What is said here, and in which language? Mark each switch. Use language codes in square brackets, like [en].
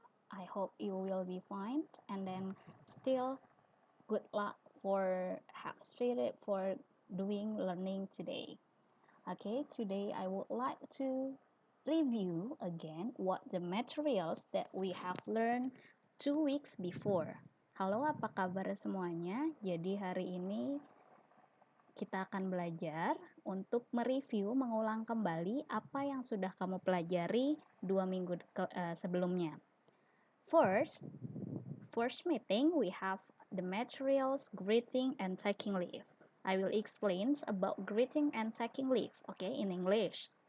[en] I hope you will be fine and then still good luck for have spirit for doing learning today. Okay, today I would like to review again what the materials that we have learned 2 weeks before. [id] Halo, apa kabar semuanya? Jadi hari ini kita akan belajar untuk mereview, mengulang kembali apa yang sudah kamu pelajari 2 minggu sebelumnya. [en] First meeting, we have the materials, greeting, and taking leave. I will explain about greeting and taking leave, okay, in English.